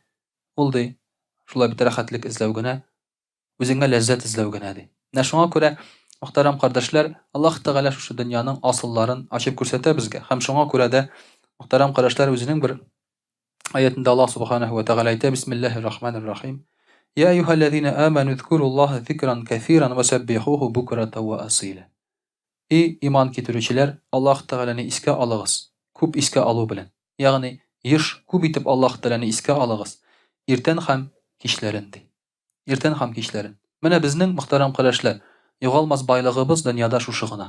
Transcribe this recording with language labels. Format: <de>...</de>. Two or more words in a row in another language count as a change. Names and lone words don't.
<tt>Ул ди, шулай бит рәхәтлек эзләү генә, үзеңә ләззәт эзләү генә ди. Менә шуңа күрә мөхтәрәм кардәшләр, Аллаһ Тәгалә шушы дөньяның асылларын ачып күрсәтә безгә. Һәм шуңа күрә дә мөхтәрәм кардәшләр үзенең бер аятында Аллаһ Субханаһу ва Тәгалә әйтә,</tt> <ar>بسم الله الرحمن الرحيم, "يا أيها الذين آمنوا اذكروا الله ذكرا كثيرا وسبحوه بكرة وأصيلا."</ar> <tt>Иман китерүчеләр, Аллаһ Тәгаләне искә алыгыз. Күп искә алу белән. Ягъни еш күп итеп Аллаһ Тәгаләне искә алыгыз. Иртән һәм кичләрен ди. Иртән һәм кичләрен. Менә безнең мөхтәрәм кардәшләр, югалмас байлыгыбыз дөньяда шушы гына.</tt>